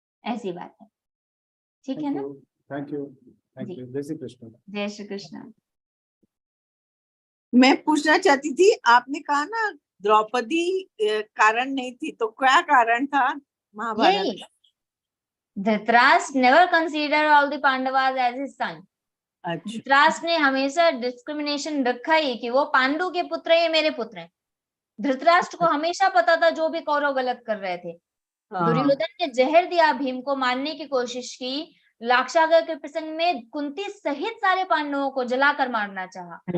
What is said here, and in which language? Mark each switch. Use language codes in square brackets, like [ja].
[hi] ऐसी बात है। ठीक है ना? [en] Thank you. [hi] जय श्री कृष्ण। जय श्री कृष्ण। मैं पूछना चाहती थी, आपने कहा ना द्रौपदी कारण नहीं थी, तो क्या कारण था Mahabharat? [en] Dhritarashtra never considered all the Pandavas as his son. [hi] Dhritarashtra ने हमेशा डिस्क्रिमिनेशन रखा ही कि वो पांडु के पुत्र है, ये मेरे पुत्र हैं। धृतराष्ट्र को हमेशा पता था जो भी कौरव गलत कर रहे थे। दुर्योधन ने जहर दिया, भीम को मारने की कोशिश की, लाक्षागृह के प्रसंग में कुंती सहित सारे पांडवों को जलाकर मारना चाहा।